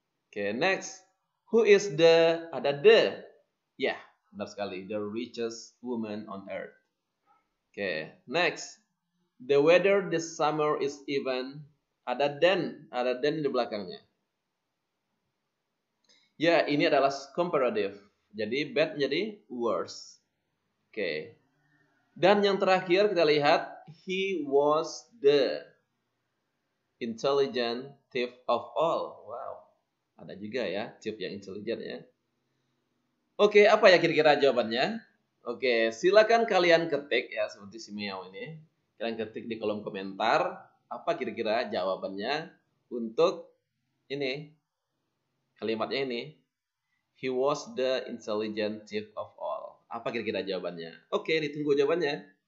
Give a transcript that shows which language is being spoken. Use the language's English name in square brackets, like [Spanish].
[English] Okay, next. Who is the. [Indonesian] Ada the. [English] Ya, yeah, benar sekali. The richest woman on earth. Okay, next. The weather this summer is even. [Indonesian] Ada than di belakangnya. Ya, ini adalah comparative. Jadi bad menjadi worse. Oke. Dan yang terakhir kita lihat, [English] he was the intelligent thief of all. Wow. [Indonesian] Ada juga ya, thief yang intelligent ya. Oke, apa ya kira-kira jawabannya? Oke, silakan kalian ketik ya seperti si Miao ini. Kalian ketik di kolom komentar apa kira-kira jawabannya untuk ini. Kalimatnya ini. [English] He was the intelligent thief of all. [Indonesian] Apa kira-kira jawabannya? Oke, ditunggu jawabannya.